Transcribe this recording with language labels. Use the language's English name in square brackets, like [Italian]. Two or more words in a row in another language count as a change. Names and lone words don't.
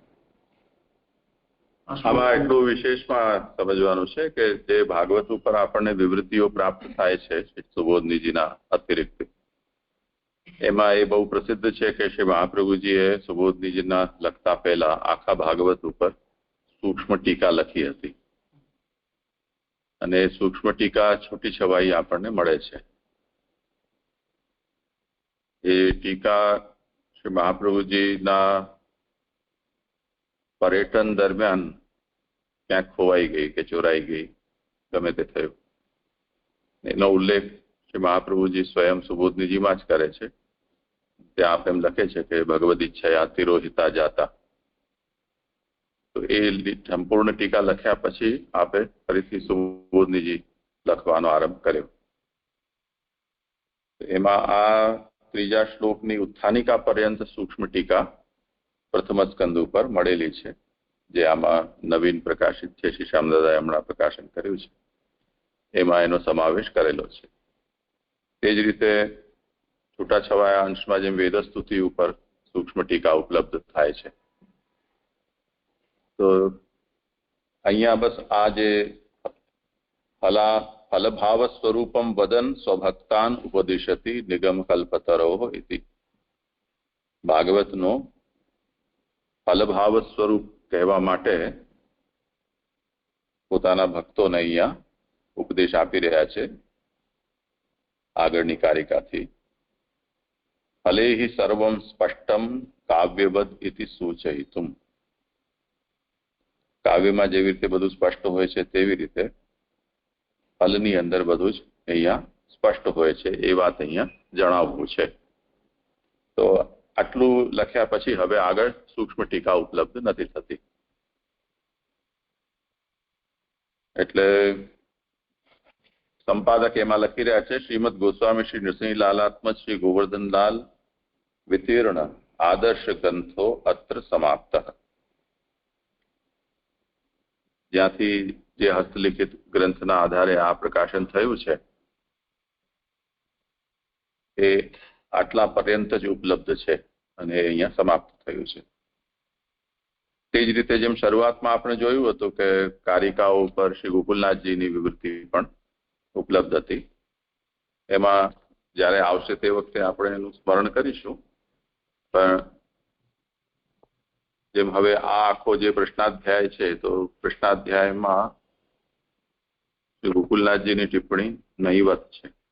[Gujarati] આમાં એટલું વિશેષમાં સમજવાનું છે કે જે ભાગવત ઉપર આપણને વિવૃત્તિઓ પ્રાપ્ત થાય છે શ્રી સુબોધનીજીના અતિરિક્ત એમાં એ બહુ પ્રસિદ્ધ છે કે શ્રી મહાપ્રભુજીએ સુબોધનીજીના લખતા પહેલા આખા ભાગવત ઉપર સૂક્ષ્મ ટીકા લખી હતી અને સૂક્ષ્મ ટીકા છૂટી છવાઈ આપણને મળે છે એ ટીકા શ્રી મહાપ્રભુજીના [Hindi] पर्यटन दरमियान क्या खोवाई गई के चोराई गई [Gujarati] ગમે તે થયો એનો ઉલ્લેખ શ્રી મહાપ્રભુજી સ્વયં સુબોધનીજી માં જ કરે છે ત્યાં આપ એમ લખે છે કે [Sanskrit] भगवद इच्छया तिरोहिता जाता [Gujarati] તો એ સંપૂર્ણ ટીકા લખ્યા પછી આપે ફરીથી સુબોધનીજી લખવાનો આરંભ કર્યો એમાં આ ત્રીજા શ્લોકની ઉત્થાનિકા પર્યંત સૂક્ષ્મ ટીકા પ્રથમ સ્કંદ પર મળેલી છે જે આમાં નવીન પ્રકાશિત છે શ્રી શ્યામદાદાએ હમણાં પ્રકાશન કર્યું છે એમાં એનો સમાવેશ કરેલો છે તે જ રીતે છૂટાછવાયા અંશમાં જેમ વેદસ્તુતિ ઉપર સૂક્ષ્મ ટીકા ઉપલબ્ધ થાય છે તો અહીંયા બસ આ જે [Sanskrit] फलभाव स्वरूपम वदन स्वभक्तान उपदिशति निगम कल्पतरोः इति [Gujarati] ભાગવતનો ફલભાવ સ્વરૂપ કહવા માટે પોતાના ભક્તોને અહીંયા ઉપદેશ આપી રહ્યા છે આગળની કારિકાથી [Sanskrit] फले हि सर्वं स्पष्टं काव्यवद इति सूचयितुं [Gujarati] કાવ્યમાં જેવી રીતે બધું સ્પષ્ટ હોય છે તેવી રીતે ફલની અંદર બધું જ અહીંયા સ્પષ્ટ હોય છે એ વાત અહીંયા જણાવવું છે તો આટલૂ લખ્યા પછી હવે આગળ સૂક્ષ્મ ટીકા ઉપલબ્ધ નથી થતી એટલે સંપાદક એમાં લખી રહ્યા છે [Sanskrit] श्रीमद गोस्वामी श्री नृसिंह लालात्मज श्री गोवर्धन लाल वितीर्ण आदर्श ग्रंथो अत्र समाप्तः [Gujarati] જ્યાંથી જે હસ્તલિખિત ગ્રંથના આધારે આ પ્રકાશન થયું છે એ આટલા પર્યંત જ ઉપલબ્ધ હૈ અને અહીંયા સમાપ્ત થયું છે તે જ રીતે જેમ શરૂઆતમાં આપણે જોયું હતું કે કારિકાઓ ઉપર શ્રી ગોકુલનાથજીની વિવૃત્તિ પણ ઉપલબ્ધ હતી એમાં જ્યારે આવશે તે વખતે આપણે એનું સ્મરણ કરીશું પણ જેમ હવે આ આખો જે પ્રશ્નાધ્યાય છે તો પ્રશ્નાધ્યાયમાં શ્રી ગોકુલનાથજીની ટિપ્પણી નહીવત છે,